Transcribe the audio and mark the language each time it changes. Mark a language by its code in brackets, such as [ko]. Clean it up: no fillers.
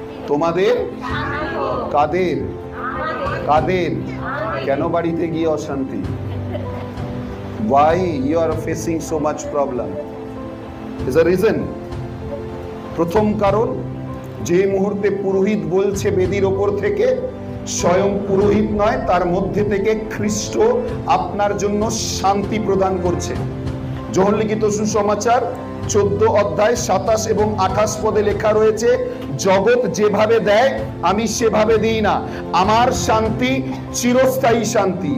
[bn] তোমাদের কাদের কাদের কেন বাড়িতে গিয়ে অশান্তি? [en] why you are facing so much problem is a reason। [bn] প্রথম কারণ, যে মুহূর্তে পুরোহিত বলছে বেদির ওপর থেকে, স্বয়ং পুরোহিত নয়, তার মধ্যে থেকে খ্রিস্ট আপনার জন্য শান্তি প্রদান করছে। যোহন লিখিত সুসমাচার 14 অধ্যায় 27 এবং 28 পদে লেখা রয়েছে, জগৎ যেভাবে দেয় আমি সেভাবে দিই না, আমার শান্তি চিরস্থায়ী শান্তি।